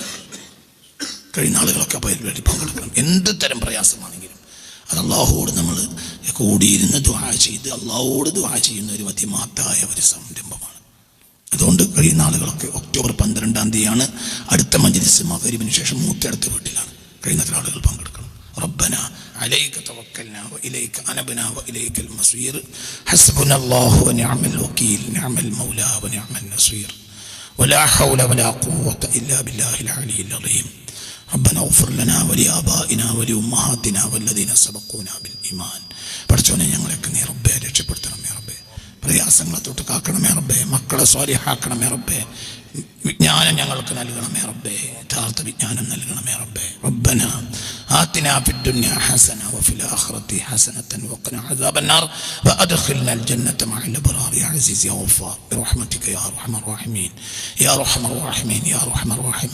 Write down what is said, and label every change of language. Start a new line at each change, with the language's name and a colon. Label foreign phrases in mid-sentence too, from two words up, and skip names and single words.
Malayalam: കഴിയുന്ന ആളുകളൊക്കെ അപ്പോൾ അതിൽ പങ്കെടുക്കണം. എന്ത് തരം പ്രയാസമാണെങ്കിലും അത് അള്ളാഹുവോട് നമ്മൾ കൂടിയിരുന്ന് ദുആ ചെയ്ത് അള്ളാഹുവോട് ദുആ ചെയ്യുന്ന ഒരു മതിമാത്തായ ഒരു സംരംഭമാണ്. അതുകൊണ്ട് കഴിയുന്ന ആളുകളൊക്കെ ഒക്ടോബർ 12 അടുത്ത മജ്‌ലിസ് മഗ്‌രിബിന് ശേഷം മൂത്തടുത്ത വീട്ടിലാണ്. കഴിയുന്നത്ര ആളുകൾ പങ്കെടുക്കണം.
Arabic: ربنا عليك توكلنا وإليك أنبنا وإليك المصير حسبنا الله ونعم الوكيل نعم المولى ونعم النصير ولا حول ولا قوة إلا بالله العلي العظيم ربنا اغفر لنا ولآبائنا ولأمهاتنا والذين سبقونا بالإيمان
Malayalam: പഠിച്ചോനെ ഞങ്ങളെയൊക്കെ നീ റബ്ബേ രക്ഷപ്പെടുത്തണമേ റബ്ബേ. പ്രയാസങ്ങളെ തൊട്ട് കാക്കണമേ റബ്ബേ. മക്കളെ സ്വാലിഹാക്കണമേ റബ്ബേ. വിജ്ഞാനം ഞങ്ങൾക്ക് നൽകണമേ റബ്ബേ. യഥാർത്ഥ വിജ്ഞാനം നൽകണമേ റബ്ബേ.
Arabic: ربنا آتنا في الدنيا حسنة وفي الآخرة حسنة وقنا عذاب النار وأدخلنا الجنة مع الأبرار يا عزيز يا غفار برحمتك يا أرحم الراحمين يا أرحم الراحمين يا أرحم الراحمين